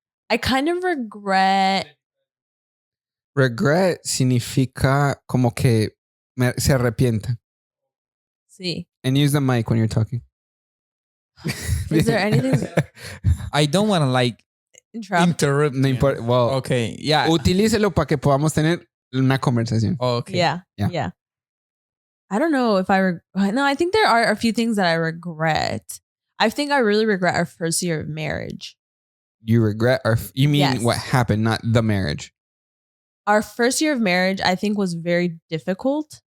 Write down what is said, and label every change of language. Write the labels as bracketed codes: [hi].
[en] I kind of regret. [es] Regret significa como que se arrepiente. Sí. [en] And use the mic when you're talking. Is there anything? I don't want to like interrupt. [es] No importa. Well, [en] okay. Yeah. [es] Utilícelo para que podamos tener una conversación. [en] Okay. Yeah. I don't know if no, I think there are a few things that I regret. I think I really regret our first year of marriage. You regret you mean Yes. what happened, not the marriage? Our first year of marriage, I think, was very difficult.